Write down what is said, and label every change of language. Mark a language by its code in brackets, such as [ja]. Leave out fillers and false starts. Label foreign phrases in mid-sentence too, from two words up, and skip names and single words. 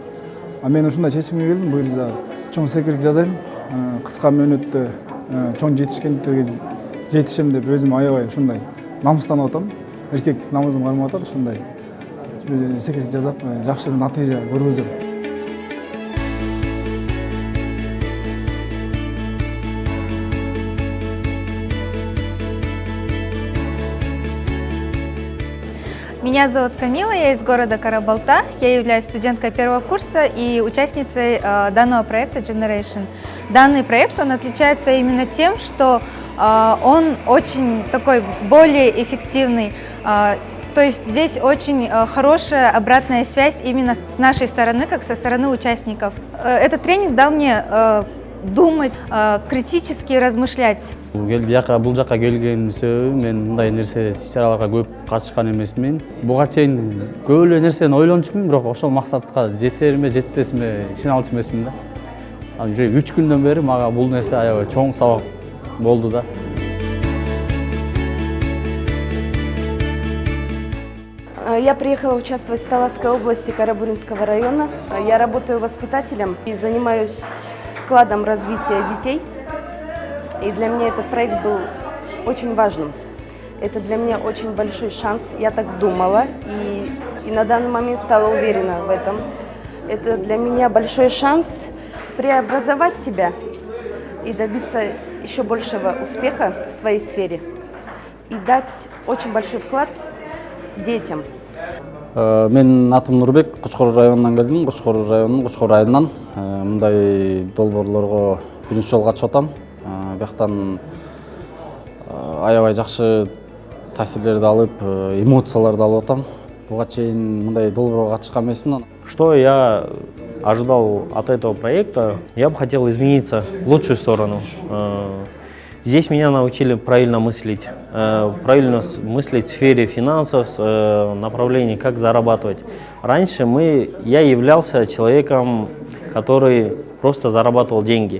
[ky] Мен ушундай чечимге келдим. Бул жерде чоң секирик жазайм. Кыска мөөнөттө чоң жетишкендиктерге жетишем деп өзүм аябай ушундай намыстанып атам. Эркектик намысым кармап атат. Ушундай секирик жазап, жакшы натыйжа көргөзөм. [ru] Меня зовут Камила, я из города Карабалта. Я являюсь студенткой первого курса и участницей данного проекта Generation. Данный проект, он отличается именно тем, что он очень такой более эффективный. То есть здесь очень хорошая обратная связь именно с нашей стороны, как со стороны участников. Этот тренинг дал мне думать, критически размышлять. [ky] Бул жака келген себеби мен мындай нерсе иш-чараларга көп катышкан эмесмин. Буга чейин көп эле нерсени ойлончумун, бирок ошол максатка жетериме, жетпесиме ишене алчу эмесмин да. Анан уже 3 күндөн бери мага бул нерсе аябай чоң сабак болду да. [ru] Я приехала участвовать в Таласской области Карабуринского района. Я работаю воспитателем и занимаюсь вкладом развития детей. И для меня этот проект был очень важным. Это для меня очень большой шанс. Я так думала и на данный момент стала уверена в этом. Это для меня большой шанс преобразовать себя и добиться еще большего успеха в своей сфере. И дать очень большой вклад детям. [ky] Мен атым Нурбек, Кучкор районунан келдим. Кучкор районунун Кучкор айылынан мындай долбоорлорго биринчи жолу катышып атам. Бияктан аябай жакшы таасирлерди алып, эмоцияларды алып атам. Буга чейин мындай долбоорго катышкан эмесмин. [ru] Что я ожидал от этого проекта? Я бы хотел измениться в лучшую сторону. Здесь меня научили правильно мыслить в сфере финансов, направлении, как зарабатывать. Раньше я являлся человеком, который просто зарабатывал деньги.